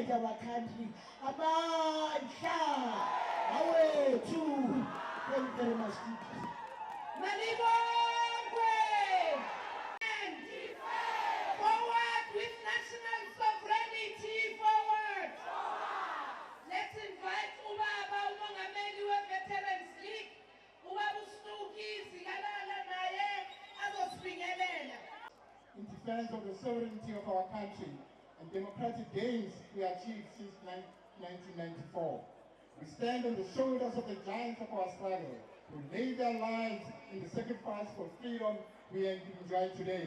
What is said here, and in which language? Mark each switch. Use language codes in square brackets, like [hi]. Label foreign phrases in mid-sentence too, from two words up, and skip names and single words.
[en] our country. [zu] Amandla! Awethu! [en] Thank you very much. [zu] Malibongwe! [en] And forward with national sovereignty, forward! Let's invite [zu] Ubaba umongameli we-Veterans League, Ubaba uStuki Zikalala naye azosibingelela. [en] In defense of the sovereignty of our country and democratic gains we achieved since 1994. We stand on the shoulders of the giants of our struggle who laid their lives in the sacrifice for freedom we enjoy today.